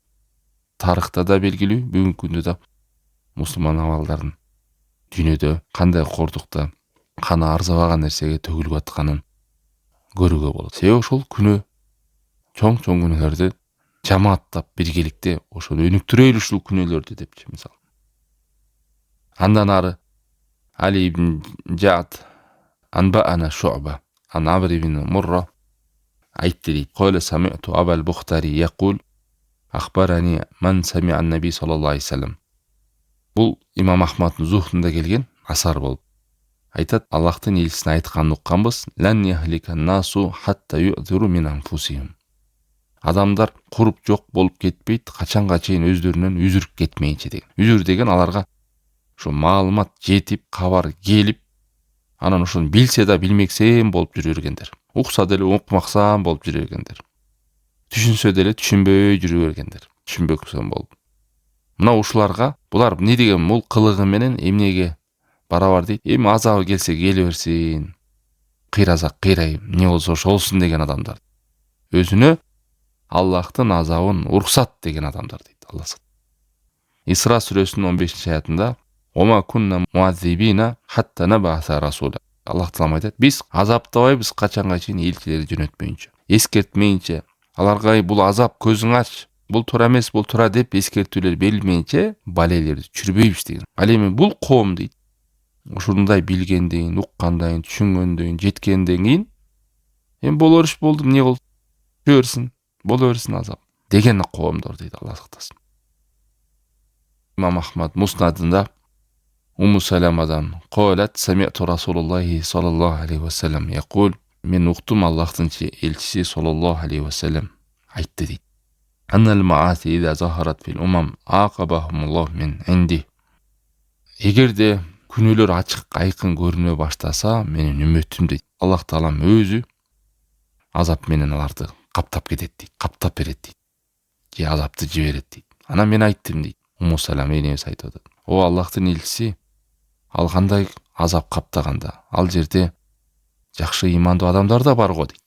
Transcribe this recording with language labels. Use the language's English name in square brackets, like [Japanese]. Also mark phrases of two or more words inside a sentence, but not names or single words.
[Kyrgyz] Тарыхта да белгилүү, бүгүнкү күндө да мусулман абалдарын дүйнөдө кандай кордукта, каны арзабаган нерсеге төгүлүп атканын көрүүгө болот. Себеби ошол күнөө, чоң күнөөлөрдү жамааттап биргеликте ошону өнүктүрөлү ушул күнөөлөрдү депчи мисалы. Андан ары Али ибн Жад анбаана Шу'ба ан Амр ибн Мурра айтты дейт. [Arabic] قال سمعت أبا البختري يقول أخبرني من سمع النبي صلى الله عليه وسلم. [Kyrgyz] Бул Имам Ахмаддын Зухтунда келген асар болуп. Айтат, Аллахтын элчисин айтканын укканбыз. [Arabic] لن يهلك الناس حتى يعذروا من أنفسهم. [Kyrgyz] Адамдар куруп жок болуп кетпейт, качанга чейин өздөрүнөн үзүрүп кетмейинче деген. Үзүр деген аларга ошо маалымат жетип, кабар келип, анан ошону билсе да билмексем болуп жүрө бергендер. Укса деле укмаксан болуп жүрө бергендер. Түшүнсө деле түшүнбөй жүрө бергендер. Түшүнбөксөн болуп. Мына ушуларга булар эмне деген бул кылыгы менен эмнеге барабар дейт. Эми азабы келсе келе берсин. Кыйразак кыйрай, эмне болсо ошолсун деген адамдар. Өзүнө Аллахтын азабын уруксат деген адамдар дейт Алла. Исра сүрөсүнүн 15-аятында [Arabic] وما كنا معذبين حتى نبعث رسولا. [Kyrgyz] Аллах Таала айтат, биз азаптабайбыз качанга чейин элчилерди жөнөтмөйүнчө, эскертмейинче, аларга бул азап көзүң ач, бул туура эмес, бул туура деп эскертүүлөр берилмейинче балелерди түшүрбөйбүз деген. Ал эми бул коом дейт. Ушундай билгенден, уккандан, түшүнгөндөн, жеткенден кийин эми болор иш болду, эмне болду? Көрсүн, боло берсин азап деген коомдор дейт Алла сактасын. имам Ахмад муснадында Умму Саламадан [Arabic] قالت سمعت رسول الله صلى الله عليه وسلم يقول [Kyrgyz] мен уктум Аллахтын элчиси [Arabic] صلى الله عليه وسلم [Kyrgyz] айтты дейт. [Arabic] إن المعاصي إذا ظهرت في الأمم عاقبهم الله من عنده. [Kyrgyz] Эгерде күнөөлөр ачык айкын көрүнө баштаса, менин үммөтүм дейт. Аллах таалам өзү азап менен аларды каптап кетет дейт, каптап берет дейт. Же азапты жиберет дейт. Анан мен айттым дейт. Умму Салама энебиз айтып атат. О Аллахтын элчиси, ал кандай азап каптаганда, ал жерде жакшы ыймандуу адамдар да бар го дейт.